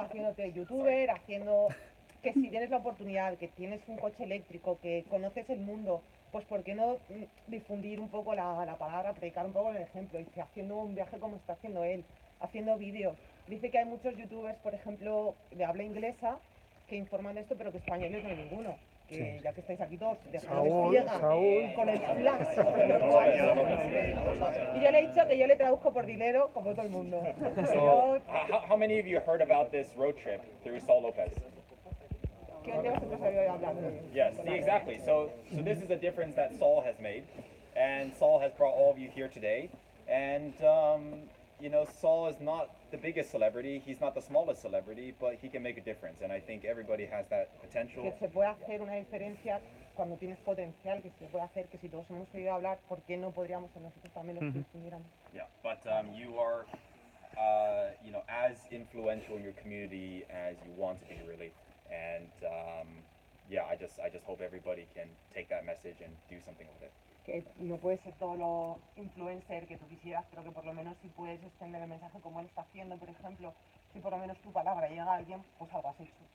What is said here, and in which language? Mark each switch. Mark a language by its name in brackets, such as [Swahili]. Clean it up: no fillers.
[Spanish] Haciéndote youtuber, haciendo que si tienes la oportunidad, que tienes un coche eléctrico, que conoces el mundo, pues ¿por qué no difundir un poco la palabra, predicar un poco el ejemplo? Y que haciendo un viaje como está haciendo él, haciendo vídeos. Dice que hay muchos youtubers, por ejemplo, de habla inglesa, que informan de esto, pero que españoles no hay ninguno. Que ya que estáis aquí todos, Saúl. con el flash. Y yo le he dicho que yo le traduzco por dinero como todo el mundo. [English] So, how many of you heard about this road trip through Saul Lopez? [Spanish] ¿Quién de vosotros había oído hablar de él? [English] Yes, exactly. So this is a difference that Saul has made, and Saul has brought all of you here today. And you know, Saul is not the biggest celebrity, he's not the smallest celebrity, but he can make a difference, and I think everybody has that potential. [Spanish] Que se puede hacer una diferencia cuando tienes potencial, que se puede hacer, que si todos hemos oído hablar, ¿por qué no podríamos nosotros también los que estuviéramos? [English] Yeah, but you are, you know, as influential in your community as you want to be, really, and yeah, I just hope everybody can take that message and do something with it. [Spanish] Que no puede ser todo lo influencer que tú quisieras, pero que por lo menos si puedes extender el mensaje como él está haciendo, por ejemplo, si por lo menos tu palabra llega a alguien, pues algo has hecho.